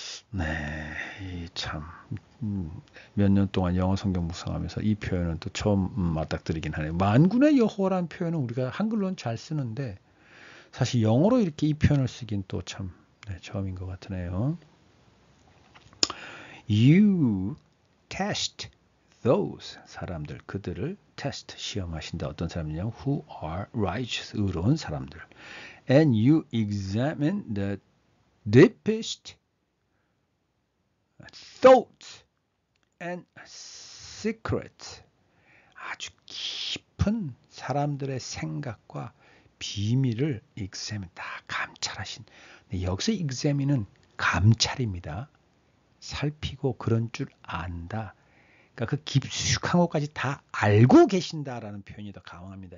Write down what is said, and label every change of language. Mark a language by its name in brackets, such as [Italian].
[Korean] 네, 참 몇 년 동안 영어 성경 묵상하면서 이 표현은 또 처음 맞닥뜨리긴 하네요. 만군의 여호와라는 표현은 우리가 한글로는 잘 쓰는데 사실 영어로 이렇게 이 표현을 쓰긴 또 참 처음인 것 같으네요. [English] You test those, [Korean] 사람들, 그들을 [English] test, [Korean] 시험하신다. 어떤 사람이냐? [English] Who are righteous, [Korean] 의로운 사람들. [English] And you examine the deepest thoughts and secrets. [Korean] 아주 깊은 사람들의 생각과 비밀을 examine, 다 감찰하신. 여기서 examine은 감찰입니다. 살피고 그런 줄 안다. 그러니까 그 깊숙한 것까지 다 알고 계신다라는 표현이 더 강합니다.